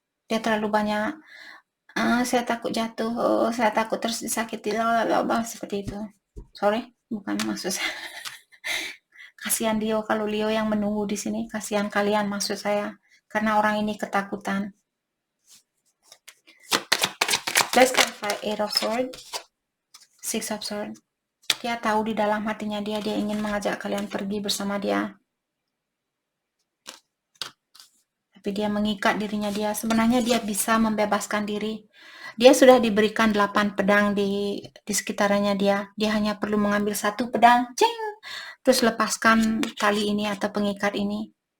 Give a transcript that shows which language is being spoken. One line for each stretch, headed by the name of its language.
Indonesian: Dia terlalu banyak, saya takut jatuh, saya takut terus disakiti, seperti itu. Sorry, bukan maksud saya. Kasihan Leo, kalau Leo yang menunggu di sini, kasihan kalian maksud saya. Karena orang ini ketakutan.
English: Let's clarify Eight of Swords, Six of Swords.
Indonesian: Dia tahu di dalam hatinya dia ingin mengajak kalian pergi bersama dia. Tapi dia mengikat dirinya dia. Sebenarnya dia bisa membebaskan diri. Dia sudah diberikan 8 pedang di sekitarnya dia. Dia hanya perlu mengambil satu pedang, cing, terus lepaskan tali ini atau pengikat ini.